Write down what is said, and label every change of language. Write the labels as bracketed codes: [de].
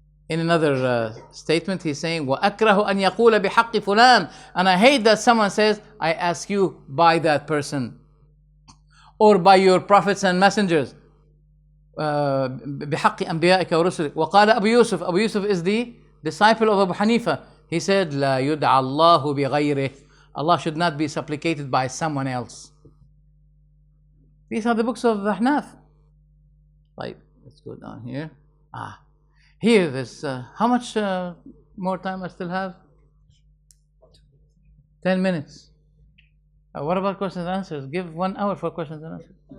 [en] In another statement, he's saying, [ar] وَأَكْرَهُ أَنْ يَقُولَ بِحَقِّ فُلَانٍ. [en] And I hate that someone says, I ask you by that person, or by your prophets and messengers. [ar] بِحَقِّ أَنْبِيَائِكَ وَرُسُلِكَ. وَقَالَ Abu Yusuf. [en] Abu Yusuf is the disciple of Abu Hanifa. He said, [ar] لَا يُدْعَ اللَّهُ بِغَيْرِهِ. [en] Allah should not be supplicated by someone else. These are the books of the Ahnaf. Right, let's go down here. Here, there's, how much more time I still have? 10 minutes. What about questions and answers? Give 1 hour for questions and answers.